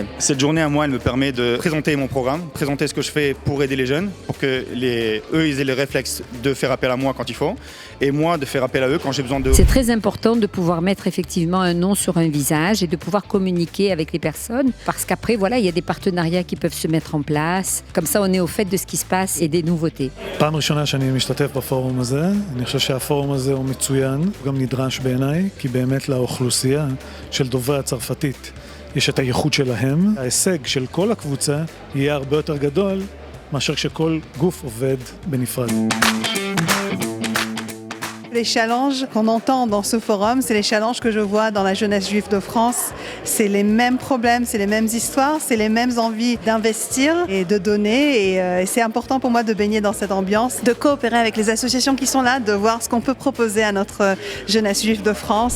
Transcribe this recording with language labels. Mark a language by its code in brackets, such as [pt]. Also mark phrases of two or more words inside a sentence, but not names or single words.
[fr] Cette journée à moi, elle me permet de présenter mon programme, présenter ce que je fais pour aider les jeunes, pour que eux ils aient les réflexes de faire appel à moi quand il faut, et moi de faire appel à eux quand j'ai besoin d'eux. C'est très important de pouvoir mettre effectivement un nom sur un visage et de pouvoir communiquer avec les personnes, parce qu'après, voilà, il y a des partenariats qui peuvent se mettre en place. Comme ça, on est au fait de ce qui se passe et des nouveautés. [he] פעם ראשונה שאני משתתף בפורום הזה, אני חושב שהפורום הזה הוא מצוין, הוא גם נדרש בעיניי, כי באמת לאוכלוסייה של דוברי הצרפתית יש את הייחוד שלהם. ההישג של כל הקבוצה יהיה הרבה יותר גדול מאשר שכל גוף עובד בנפרד. [fr] Les challenges qu'on entend dans ce forum, c'est les challenges que je vois dans la jeunesse juive de France. C'est les mêmes problèmes, c'est les mêmes histoires, c'est les mêmes envies d'investir et de donner. Et c'est important pour moi de baigner dans cette ambiance, de coopérer avec les associations qui sont là, de voir ce qu'on peut proposer à notre jeunesse juive de France.